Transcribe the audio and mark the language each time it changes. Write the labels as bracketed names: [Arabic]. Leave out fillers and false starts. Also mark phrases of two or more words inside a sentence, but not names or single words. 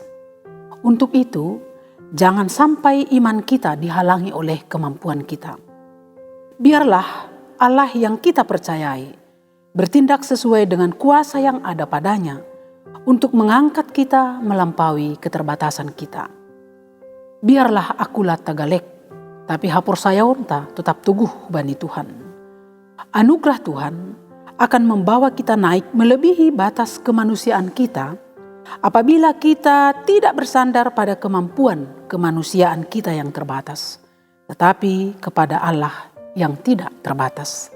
[Indonesian] Untuk itu, jangan sampai iman kita dihalangi oleh kemampuan kita. Biarlah Allah yang kita percayai bertindak sesuai dengan kuasa yang ada padanya untuk mengangkat kita melampaui keterbatasan kita. Biarlah akulah tagalek, tapi [Batak Simalungun] hapor sayaonta [Indonesian] tetap teguh bani Tuhan. Anugerah Tuhan akan membawa kita naik melebihi batas kemanusiaan kita apabila kita tidak bersandar pada kemampuan kemanusiaan kita yang terbatas, tetapi kepada Allah yang tidak terbatas.